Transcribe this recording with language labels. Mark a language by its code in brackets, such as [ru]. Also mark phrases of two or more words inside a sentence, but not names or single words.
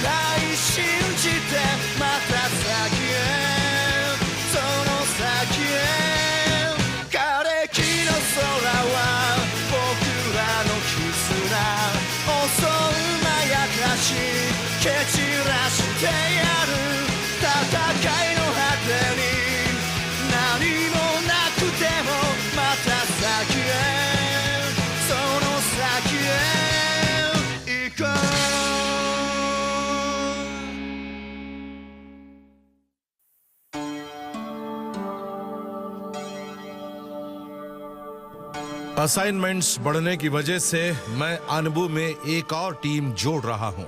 [ja] 来信じてまた先へその先へ枯れ木の空は僕らの絆襲うまやかし蹴散らしてやる戦いの果てに何もなくてもまた先へその先へ行こう [hi] असाइनमेंट्स बढ़ने की वजह से मैं अनबू में एक और टीम जोड़ रहा हूँ।